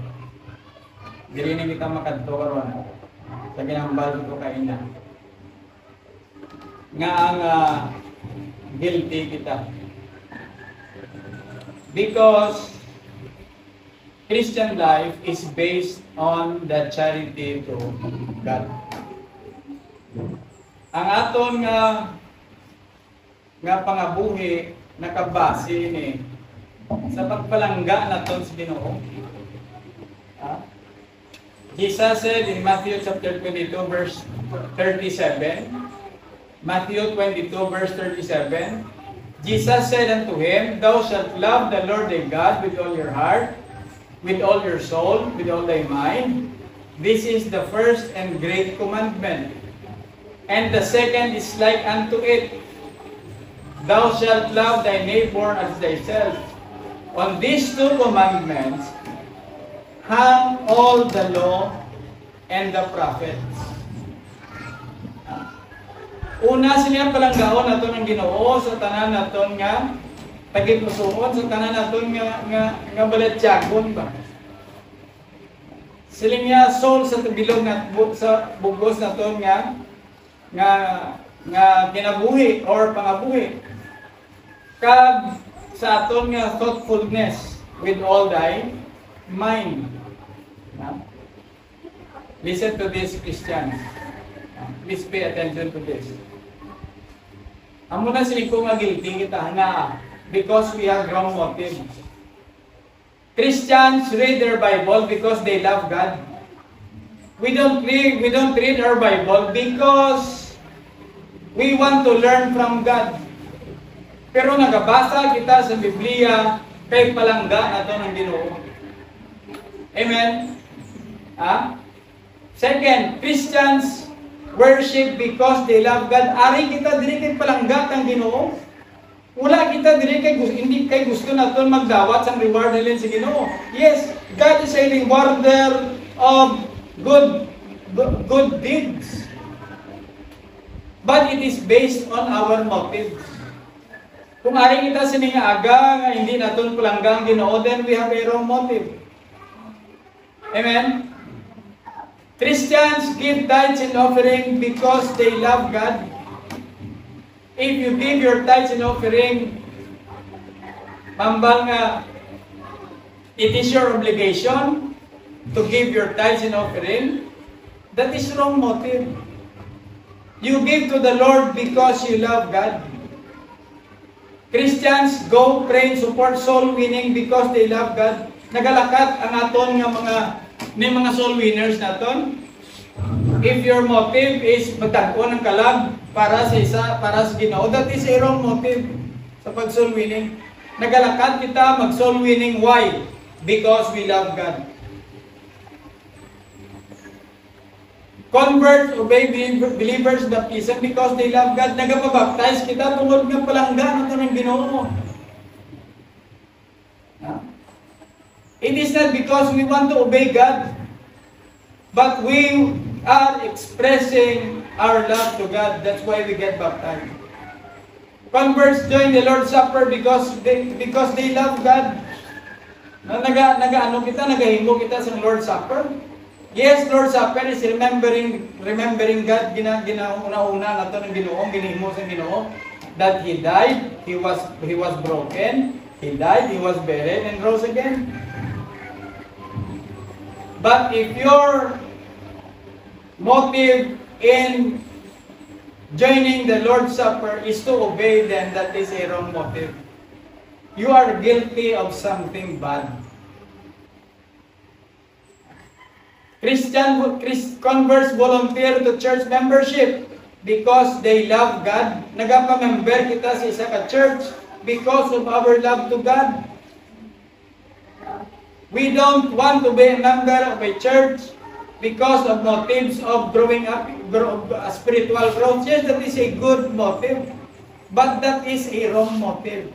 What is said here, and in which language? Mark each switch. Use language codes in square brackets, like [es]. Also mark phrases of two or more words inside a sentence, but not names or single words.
[hil] Dili na kita makadto karon sa ginambal ko kaina. Nga ang guilty kita. [en] Because Christian life is based on the charity to God. [hil] Ang aton nga pangabuhi nakabase ni sa pagpalangga naton sa Ginoo. [en] Jesus said in Matthew chapter 22 verse 37, Matthew 22 verse 37, Jesus said unto him, Thou shalt love the Lord thy God with all your heart, with all your soul, with all thy mind. This is the first and great commandment. And the second is like unto it, Thou shalt love thy neighbor as thyself. On these two commandments hang all the law and the prophets. [hil] Una sila palanggaon naton ang Ginoo sa tanan naton nga pagigsuon, sa tanan naton nga balatyagon ba. Sila nga soul sa bilog na sa bugos naton nga kinabuhi or pangabuhi. Kag sa aton nga [en] thoughtfulness with all thy mind. Listen to this, Christians. Please pay attention to this. [hil] Amo na sila kung guilty kita nga [en] because we have wrong motives. Christians read their Bible because they love God. We don't read our Bible because we want to learn from God. [hil] Pero nagabasa kita sa Biblia kay palangga nato ng Ginoo. [en] Amen. Second, Christians worship because they love God. [hil] Ari kita diri kay palangga ang Ginoo. Wala kita diri kay hindi kay gusto naton magdawat sang reward nila sa Ginoo. [en] Yes, God is a rewarder of good deeds. But it is based on our motives. [hil] Kung ari kita siningaga nga hindi naton palangga ang Ginoo, [en] then we have a wrong motive. Amen. Christians give tithes and offering because they love God. If you give your tithes and offering, [hil] mambal nga, [en] it is your obligation to give your tithes and offering, that is wrong motive. You give to the Lord because you love God. Christians go pray and support soul winning because they love God. [hil] Nagalakat ang aton nga mga soul winners naton. [en] If your motive is [hil] magtagpo ng kalag para sa Ginoo, [en] that is a wrong motive [hil] sa pag [en] soul winning. [hil] Nagalakat kita mag [en] soul winning. Why? Because we love God. Convert, obey believers baptism because they love God. [hil] Nagapabaptize kita tungod nga palangga nato ng Ginoo. [en] It is not because we want to obey God, but we are expressing our love to God. That's why we get baptized. Converts join the Lord's Supper because they love God. [hil] Nagahimo kita sa Lord's Supper. [en] Yes, Lord's Supper is remembering God. [hil] Ginauna nato ng Ginoo, ginihimo sa Ginoo [en] that He died, He was broken, He died, He was buried, and rose again. But if your motive in joining the Lord's Supper is to obey, then that is a wrong motive. You are guilty of something bad. Converts volunteer to church membership because they love God. [hil] Nagapa-member kita sa isa ka church [en] because of our love to God. We don't want to be a member of a church because of motives of growing up, spiritual growth. Yes, that is a good motive, but that is a wrong motive.